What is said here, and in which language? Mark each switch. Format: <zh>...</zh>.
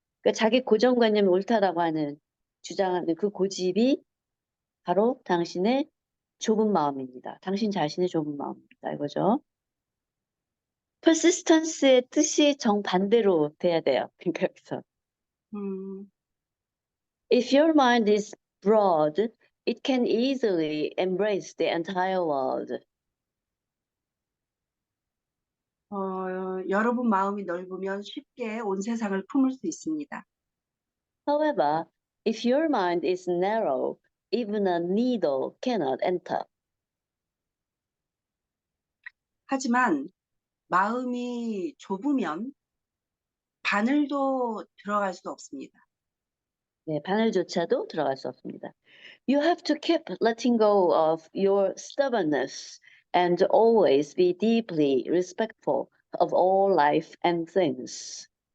<ko>그러니까 자기 고정관념이 옳다라고 하는 주장하는 그 고집이 바로 당신의 좁은 마음입니다. 당신 자신의 좁은 마음입니다. 이거죠. persistence의 뜻이 정반대로 돼야 돼요. 그러니까 여기서 음,</ko> <en>if your mind is broad, it can easily embrace the entire world.</en> <ko>여러분 마음이 넓으면 쉽게 온 세상을 품을 수 있습니다.</ko> <en>However, if your mind is narrow, even a needle cannot enter.</en> <ko>하지만 마음이 좁으면 바늘도 들어갈 수 없습니다. 네, 바늘조차도 들어갈 수 없습니다.</ko> <en>You have to keep letting go of your stubbornness and always be deeply respectful of all life and things.</en>